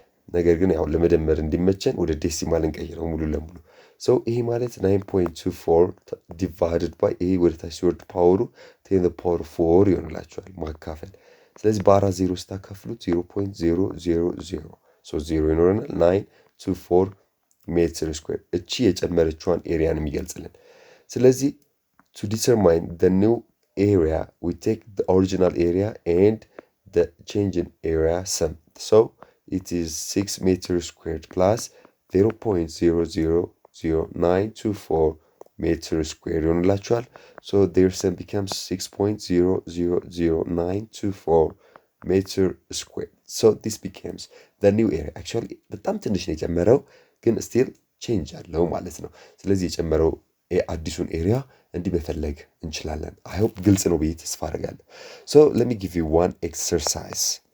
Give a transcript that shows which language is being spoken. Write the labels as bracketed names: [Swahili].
[Amharic] ነገር ግን ያው ለመደመር እንዲመቸን ወደ ዴሲማል እንቀይረው ሙሉ ለሙሉ። ሶ ይሄ ማለት 9.24 ዲቫይድድ ባይ ይሄ ወደ ታች ሲወርድ ፓወሩ 10^4 ይሆንላችኋል ማካፈል። ስለዚህ በአራት ዜሮ ስታካፍሉት 0.000 ሶ 0 ይኖረናል። 924 ሜትር ስኩዌር እቺ የጨመረችዋን ኤሪያን የሚገልጽልን። ስለዚህ [English] to determine the new area we take the original area and the change in area sum. So it is 6 meters squared plus 0.0000924 ሜትር ስኩዌር [Amharic] ይሆንላችኋል። [English] ሶ their sum becomes 6.0000924 ሜትር ስኩዌር። ሶ this becomes the new area. [Amharic] actually በጣም ትንሽ ነው የጨመረው ግን still ቼንጅ አለው ማለት ነው። ስለዚህ የጨመረው አዲሱን ኤሪያ እንዲህ መፈለግ እንችላለን። አይ ሆፕ ግልጽ ነው ብዬ ተስፋ አደርጋለሁ። ሶ [English] let me give you one exercise.